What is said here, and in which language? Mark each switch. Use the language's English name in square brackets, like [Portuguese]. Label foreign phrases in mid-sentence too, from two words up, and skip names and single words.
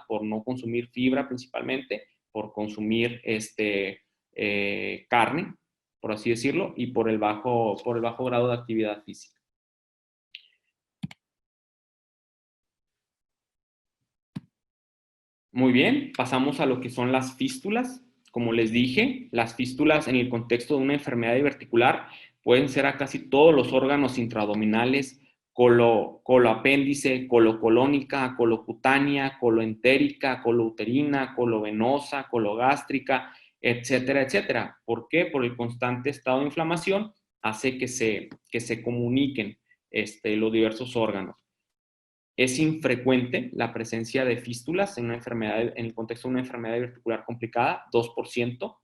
[Spanish] Por no consumir fibra principalmente, por consumir carne, por así decirlo, y por el bajo grado de actividad física. Muy bien, pasamos a lo que son las fístulas. Como les dije, las fístulas en el contexto de una enfermedad diverticular pueden ser a casi todos los órganos intraabdominales, coloapéndice, colocolónica, colocutánea, coloentérica, colouterina, colovenosa, cologástrica, etcétera, etcétera. ¿Por qué? Por el constante estado de inflamación hace que se comuniquen los diversos órganos. Es infrecuente la presencia de fístulas en el contexto de una enfermedad diverticular complicada, 2%.